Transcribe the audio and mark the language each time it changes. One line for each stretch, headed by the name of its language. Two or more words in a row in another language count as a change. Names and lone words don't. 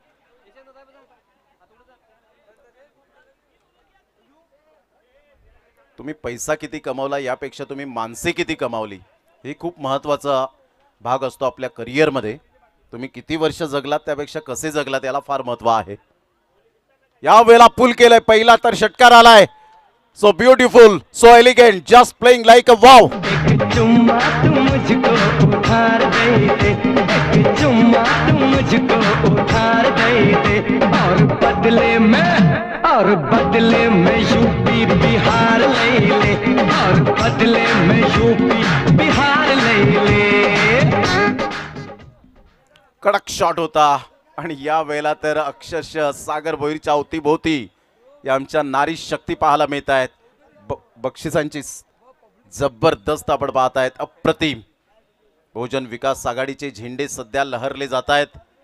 Marathi: तुम्ही पैसा किती कमावला यापेक्षा तुम्ही माणसे किती कमावली ही खूप महत्त्वाचा भाग असतो आपल्या करिअरमध्ये. तुम्ही किती वर्ष जगलात त्यापेक्षा कसे जगलात याला फार महत्त्व आहे. या वेळेला पुल केलंय, पहिला तर षटकार आलाय.
English: So beautiful, so elegant, just playing like a wow.
Hindi: चुम्मा तुम मुझको उधार दे दे, एक चुम्मा तुम मुझको उधार दे दे, और बदले में यूपी बिहार ले ले, और बदले में यूपी बिहार ले ले.
Marathi: कडक शॉट होता आणि या वेळेला तर अक्षरशः सागर भोईरच्या अवतीभोवती या आमच्या नारी शक्ती पाहायला मिळत आहेत. बक्षिसांची जबरदस्त आपण पाहत आहेत, अप्रतिम. बहुजन विकास आघाडीचे झेंडे सध्या लहरले जात आहेत.